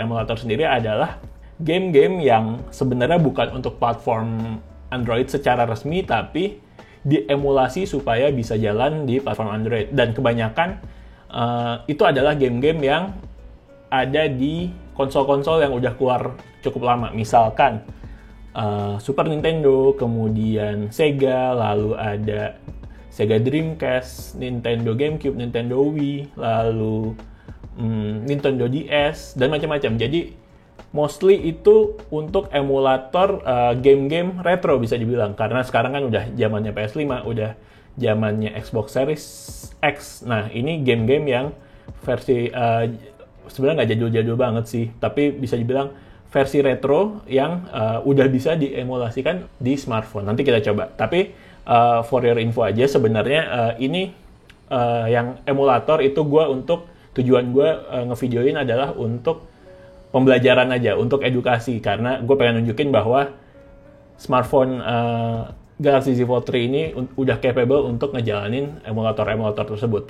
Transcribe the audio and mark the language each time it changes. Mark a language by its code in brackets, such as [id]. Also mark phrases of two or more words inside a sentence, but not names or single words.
[id] Emulator sendiri adalah game-game yang sebenarnya bukan untuk platform Android secara resmi, tapi diemulasi supaya bisa jalan di platform Android. Dan kebanyakan itu adalah game-game yang ada di konsol-konsol yang udah keluar cukup lama. Misalkan Super Nintendo, kemudian Sega, lalu ada Sega Dreamcast, Nintendo GameCube, Nintendo Wii, lalu Nintendo DS, dan macam-macam. Jadi mostly itu untuk emulator game-game retro bisa dibilang. Karena sekarang kan udah zamannya PS5, udah zamannya Xbox Series X. Nah, ini game-game yang versi sebenarnya nggak jadul-jadul banget sih, tapi bisa dibilang versi retro yang udah bisa diemulasikan di smartphone. Nanti kita coba. Tapi [en] for your info [id] aja, sebenarnya ini yang emulator itu tujuan gue ngevideoin adalah untuk pembelajaran aja, untuk edukasi, karena gue pengen nunjukin bahwa smartphone Galaxy Z Fold 3 ini udah capable untuk ngejalanin emulator-emulator tersebut.